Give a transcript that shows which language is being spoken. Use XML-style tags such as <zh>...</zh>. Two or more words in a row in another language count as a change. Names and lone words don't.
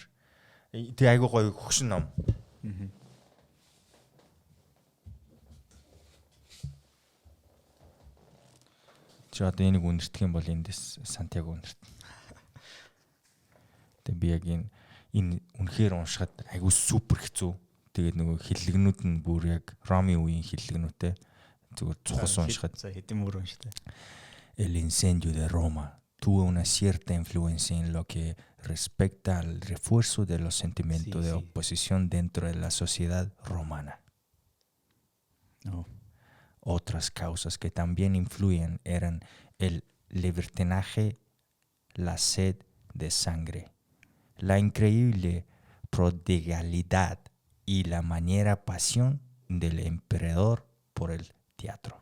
<mn>Тэгээ айгуу гоё хөгшин ном. Чи одоо энийг үнэртэх юм бол эндээс Сантьяго үнэрт. Тэгээ би яг энэ үнэхээр уншихад айгуу супер хэцүү. Тэгээд нөгөө хиллэгнүүд нь бүр яг Роми үеийн хиллэгнүүтэй зүгээр цухас уншихад. За хэдэн мөр унштай.</mn> <es>El incendio de Roma tuvo una cierta influencia en lo que respecta al refuerzo de los sentimientos de oposición dentro de la sociedad romana. Otras causas que también influyen eran el libertinaje, la sed de sangre, la increíble prodigalidad y la maniera pasión del emperador por el teatro.</es>